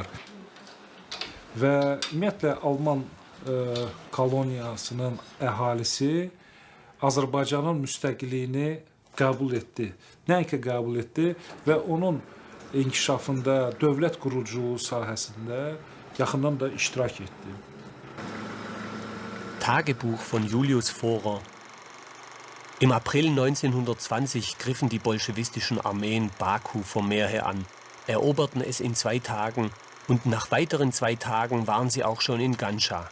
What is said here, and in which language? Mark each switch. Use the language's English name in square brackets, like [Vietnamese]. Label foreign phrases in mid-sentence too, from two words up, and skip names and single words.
[Azerbaijani] Və ümumiyyətlə Alman koloniyasının əhalisi Azərbaycanın müstəqilliyini qəbul etdi. Nəinki qəbul etdi və onun inkişafında, dövlət quruculuğu sahəsində yaxından da iştirak etdi. [German] Tagebuch von Julius Forer. Im April 1920 griffen die bolschewistischen Armeen Baku vom Meer her an, eroberten es in 2 Tagen und nach weiteren 2 Tagen waren sie auch schon in Ganscha.